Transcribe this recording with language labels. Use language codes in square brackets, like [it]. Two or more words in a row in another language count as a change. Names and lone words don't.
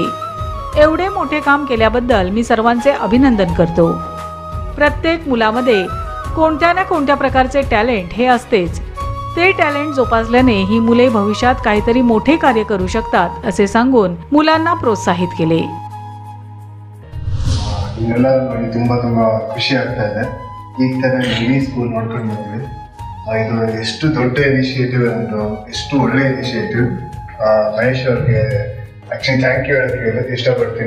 [mr] एवढे मोठे काम केल्याबद्दल मी सर्वांचे अभिनंदन करतो। प्रत्येक मुलामध्ये कोणत्या ना कोणत्या प्रकारचे टॅलेंट हे असतेच। ते टॅलेंट जोपासल्याने ही मुले भविष्यात काहीतरी मोठे कार्य करू शकतात असे सांगून मुलांना प्रोत्साहित केले। [kn] ಖುಷಿ ಆಗ್ತಾ ಇದೆ। ಈ ತರ [en] mini school [kn] ನೋಡ್ಕೊಂಡು ಬಂದ್ವಿ। ಇದು ಎಷ್ಟು ದೊಡ್ಡ ಇನಿಷಿಯೇಟಿವ್ ಅಂದು ಎಷ್ಟು ಒಳ್ಳೆ ಇನಿಷಿಯೇಟಿವ್। ಮಹೇಶ್ ಅವ್ರಿಗೆ [en] actually thank you [kn] ಹೇಳೋದಕ್ಕೆ ಇಷ್ಟಪಡ್ತೀನಿ।